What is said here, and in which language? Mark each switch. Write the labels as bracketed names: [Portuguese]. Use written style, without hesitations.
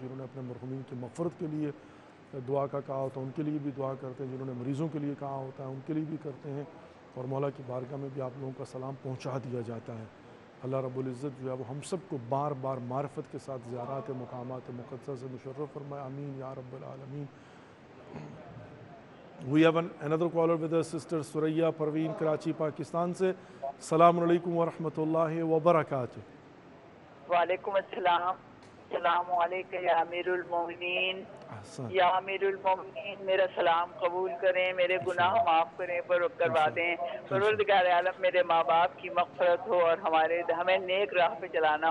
[Hindi] जिन्होंने अपने मरहूमीन की मग़फ़िरत के लिए दुआ का कहा होता है उनके लिए भी दुआ करते हैं, जिन्होंने मरीज़ों के लिए कहा होता है उनके लिए भी करते हैं, और मौला की बारगाह में भी आप लोगों का सलाम पहुँचा दिया जाता है। अल्लाह रब्बुल इज़्ज़त जो है वो हम सब को बार बार मारिफत के साथ ज़ियारत मकामात मुक़द्दसा से मुशर्रफ फरमाए, आमीन या रब्बल आलमीन। [English] We have another caller with us, Sister Suraya Parveen, [Hindi] Karachi Pakistan से। [Arabic] अस्सलामु अलैकुम व रहमतुल्लाहि व बरकातुहू। [Hindi] वालेकुम अस्सलाम, अस्सलामु अलैकुम या अमीरुल मोमिनीन, या अमीरुल मोमिनीन, मेरा सलाम कबूल करें, मेरे गुनाह माफ़ करें, करवा दें। परवरदिगार आलम मेरे माँ बाप की मग़फ़िरत हो और हमें नेक राह पे चलाना।